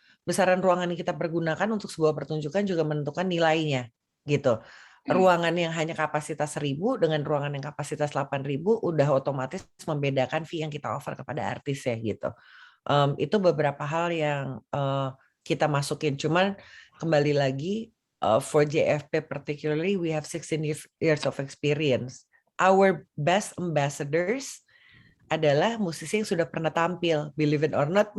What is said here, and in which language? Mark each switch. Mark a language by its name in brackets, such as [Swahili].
[Indonesian] Besaran ruangan yang kita pergunakan untuk sebuah pertunjukan juga menentukan nilainya gitu. Ruangan yang hanya kapasitas 1.000 dengan ruangan yang kapasitas 8.000 udah otomatis membedakan fee yang kita offer kepada artis ya gitu. Itu beberapa hal yang kita masukin. Cuman kembali lagi, [English] for JFP particularly, we have 16 years of experience. Our best ambassadors [Indonesian] adalah musisi yang sudah pernah tampil, [English] believe it or not.